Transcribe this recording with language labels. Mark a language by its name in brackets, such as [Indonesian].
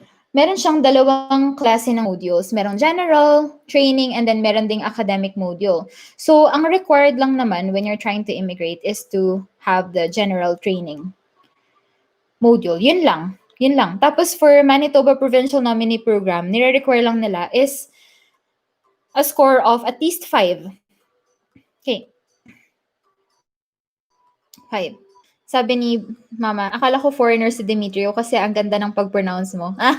[Filipino] Meron siyang dalawang klase ng modules. Merong general, training, and then meron ding academic module. So, ang required lang naman [English] when you're trying to immigrate is to have the general training module. [Filipino] Yun lang. Yun lang. [English] Tapos for Manitoba Provincial Nominee Program, [Filipino] nire-require lang nila [English] is a score of at least 5. Okay. 5. [Filipino] Sabi ni Mama, akala ko foreigner si Demetrio kasi ang ganda ng pag-pronounce mo.